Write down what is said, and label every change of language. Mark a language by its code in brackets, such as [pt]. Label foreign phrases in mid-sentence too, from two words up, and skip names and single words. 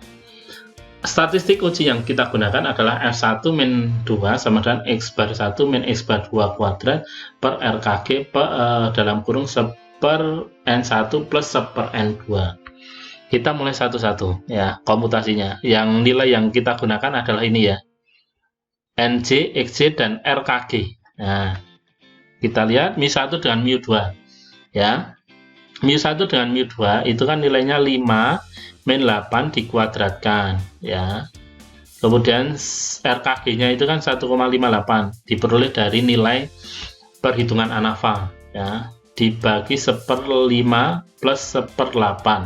[id] Statistik uji yang kita gunakan adalah F1 min 2 sama dengan X bar 1 min X bar 2 kuadrat per RKG dalam kurung 1 per N1 plus 1 per N2. Kita mulai satu-satu ya, komputasinya. Yang nilai yang kita gunakan adalah ini ya, NJ, XJ, dan RKG. Nah, kita lihat μ1 dengan μ2 ya. μ1 dengan μ2 itu kan nilainya 5 min 8 dikuadratkan ya. Kemudian RKG-nya itu kan 1,58 diperoleh dari nilai perhitungan ANAVA ya, dibagi 1/5 plus 1/8.